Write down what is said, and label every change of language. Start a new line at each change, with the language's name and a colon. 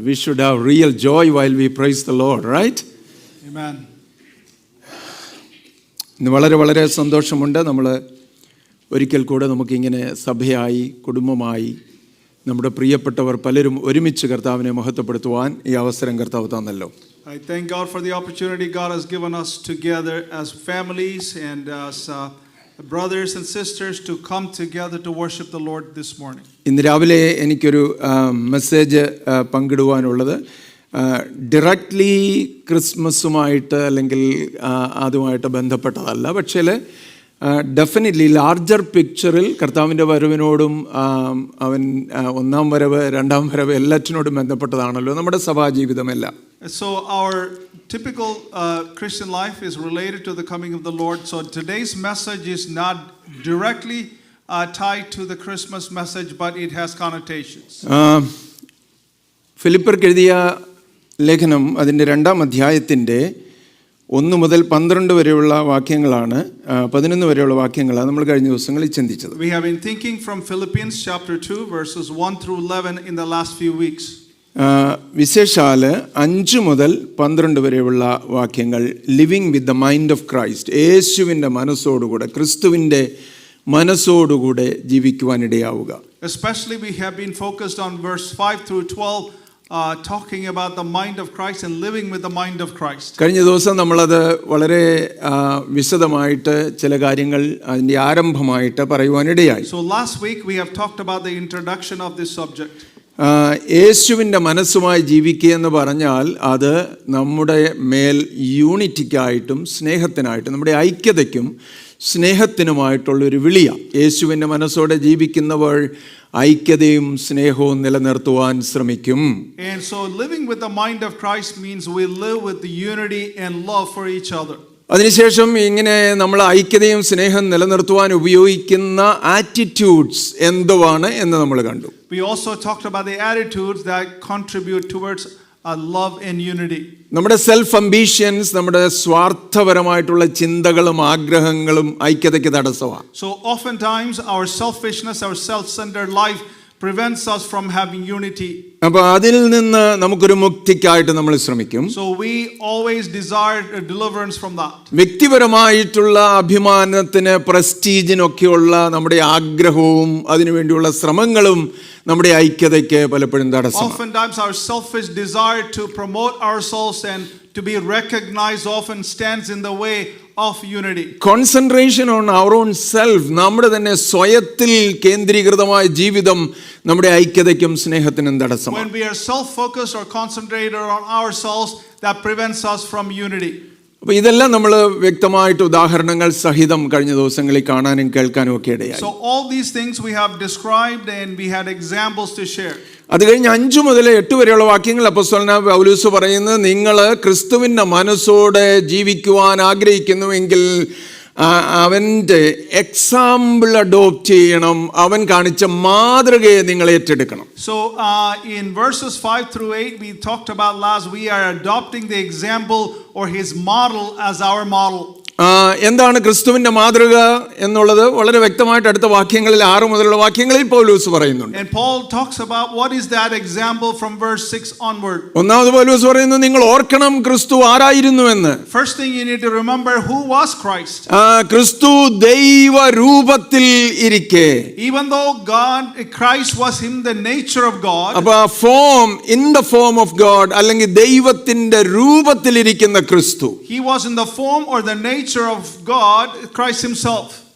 English: We should have real joy while we praise the Lord, right? Amen.
Malayalam: ഇന്ന് വളരെ സന്തോഷമുണ്ട്. നമ്മൾ ഒരിക്കൽ കൂടെ നമുക്കിങ്ങനെ സഭയായി കുടുംബമായി നമ്മുടെ പ്രിയപ്പെട്ടവർ പലരും ഒരുമിച്ച് കർത്താവിനെ മഹത്വപ്പെടുത്തുവാൻ ഈ അവസരം കർത്താവ് തന്നല്ലോ.
English: I thank God for the opportunity God has given us together as families and as brothers and sisters to come together to worship the Lord this morning.
Malayalam: ഇന്ന് രാവിലെ എനിക്കൊരു മെസ്സേജ് പങ്കിടുവാനുള്ളത് ഡയറക്റ്റ്ലി ക്രിസ്മസുമായിട്ട് അല്ലെങ്കിൽ അതുമായിട്ട് ബന്ധപ്പെട്ടതല്ല. പക്ഷേ ഡെഫിനറ്റ്ലി ലാർജർ പിക്ചറിൽ കർത്താവിൻ്റെ വരവിനോടും അവൻ ഒന്നാം വരവ് രണ്ടാം വരവ് എല്ലാറ്റിനോടും ബന്ധപ്പെട്ടതാണല്ലോ നമ്മുടെ സഭാജീവിതമെല്ലാം.
English: So our typical Christian life is related to the coming of the Lord. So today's message is not directly tied to the Christmas message, but it has connotations.
Malayalam: ഫിലിപ്പർക്ക് എഴുതിയ ലേഖനം അതിൻ്റെ 2-ാം അധ്യായത്തിൻ്റെ 1 മുതൽ 12 വരെയുള്ള വാക്യങ്ങളാണ് 11 വരെയുള്ള വാക്യങ്ങളാണ് നമ്മൾ കഴിഞ്ഞ ദിവസങ്ങളിൽ ചിന്തിച്ചത്.
English: We have been thinking from Philippians chapter 2 verses 1 through 11 in the last few weeks.
Malayalam: വിശേഷാൽ 5 മുതൽ 12 വരെയുള്ള വാക്യങ്ങൾ
English: living with the mind of Christ,
Malayalam: യേശുവിൻ്റെ മനസ്സോടുകൂടെ ക്രിസ്തുവിൻ്റെ മനസ്സോടുകൂടെ ജീവിക്കുവാനിടയാവുക.
English: Especially we have been focused on verse 5 through 12 talking about the mind of Christ and living with the mind of Christ.
Malayalam: കഴിഞ്ഞ ദിവസം നമ്മളത് വളരെ വിശദമായിട്ട് ചില കാര്യങ്ങൾ അതിൻ്റെ ആരംഭമായിട്ട് പറയുവാനിടയായി.
English: So last week we have talked about the introduction of this subject.
Malayalam: യേശുവിൻ്റെ മനസ്സുമായി ജീവിക്കുക എന്ന് പറഞ്ഞാൽ അത് നമ്മുടെ മേൽ യൂണിറ്റിക്കായിട്ടും സ്നേഹത്തിനായിട്ടും നമ്മുടെ ഐക്യതയ്ക്കും സ്നേഹത്തിനുമായിട്ടുള്ളൊരു വിളിയാണ്. യേശുവിൻ്റെ മനസ്സോടെ ജീവിക്കുന്നവർ ഐക്യതയും സ്നേഹവും നിലനിർത്തുവാൻ ശ്രമിക്കും.
English: And so living with the mind of Christ means we live with the unity and love for each other.
Malayalam: അതിനുശേഷം ഇങ്ങനെ നമ്മൾ ഐക്യതയും സ്നേഹം നിലനിർത്തുവാൻ ഉപയോഗിക്കുന്ന ആറ്റിറ്റ്യൂഡ്സ് എന്തുവാണ് എന്ന് നമ്മൾ കണ്ടു.
English: We also talked about the attitudes that contribute towards love and unity.
Malayalam: നമ്മുടെ സെൽഫ് അംബിഷൻസ്, നമ്മുടെ സ്വാർത്ഥപരമായിട്ടുള്ള ചിന്തകളും ആഗ്രഹങ്ങളും ഐക്യതയ്ക്ക് തടസ്സമാണ്.
English: So oftentimes our selfishness, our self-centered life prevents us from having unity.
Malayalam: അപ്പോൾ അതിൽ നിന്ന് നമുക്കൊരു മുക്തിക്കായിട്ട് നമ്മൾ ശ്രമിക്കും.
English: So we always desire a deliverance from that.
Malayalam: വ്യക്തിപരമായിട്ടുള്ള അഭിമാനത്തിന് പ്രസ്റ്റീജിനൊക്കെയുള്ള നമ്മുടെ ആഗ്രഹവും അതിനുവേണ്ടിയുള്ള ശ്രമങ്ങളും നമ്മുടെ ഐക്യതയ്ക്ക് പലപ്പോഴും തടസ്സമാണ്.
English: Oftentimes our selfish desire to promote ourselves and to be recognized often stands in the way of unity. Concentration on our own self,
Malayalam: നമ്മുടെ തന്നെ സ്വയത്തിൽ കേന്ദ്രീകൃതമായ ജീവിതം നമ്മുടെ ഐക്യതയ്ക്കും സ്നേഹത്തിനും തടസ്സമാണ്.
English: When we are self-focused or concentrated on ourselves, that prevents us from unity.
Malayalam: അപ്പോൾ ഇതെല്ലാം നമ്മൾ വ്യക്തമായിട്ട് ഉദാഹരണങ്ങൾ സഹിതം കഴിഞ്ഞ ദിവസങ്ങളിൽ കാണാനും കേൾക്കാനും ഒക്കെ ഇടയായി.
English: So all these things we have described and we had examples to share.
Malayalam: അത് കഴിഞ്ഞ് 5 മുതൽ 8 വരെയുള്ള വാക്യങ്ങൾ അപ്പോസ്തലനായ പൗലോസ് പറയുന്നത്, നിങ്ങൾ ക്രിസ്തുവിൻ്റെ മനസ്സോടെ ജീവിക്കുവാൻ ആഗ്രഹിക്കുന്നുവെങ്കിൽ അവൻ്റെ എക്സാമ്പിൾ അഡോപ്റ്റ് ചെയ്യണം, അവൻ കാണിച്ച മാതൃകയെ നിങ്ങൾ ഏറ്റെടുക്കണം.
English: So in verses 5 through 8 we talked about last, we are adopting the example or his model as our model.
Malayalam: എന്താണ് ക്രിസ്തുവിന്റെ മാതൃക എന്നുള്ളത് വളരെ വ്യക്തമായിട്ട് അടുത്ത വാക്യങ്ങളിൽ 6 മുതലുള്ള വാക്യങ്ങളിൽ പൗലോസ് പറയുന്നുണ്ട്.
English: And Paul talks about what is that example from verse 6 onward.
Malayalam: ഒന്നാമത് പൗലോസ് പറയുന്നു, നിങ്ങൾ ഓർക്കണം ക്രിസ്തു ആരായിരുന്നുവെന്ന്.
English: First thing you need to remember, who was Christ?
Malayalam: ക്രിസ്തു ദൈവ രൂപത്തിൽ ഇരിക്കെ,
English: even though Christ was in the nature of God.
Malayalam: അപ്പോൾ
English: form in the form of God
Malayalam: അല്ലെങ്കിൽ ദൈവത്തിന്റെ രൂപത്തിലിരിക്കുന്ന ക്രിസ്തു,
English: he was in the form or the nature of God, Christ himself.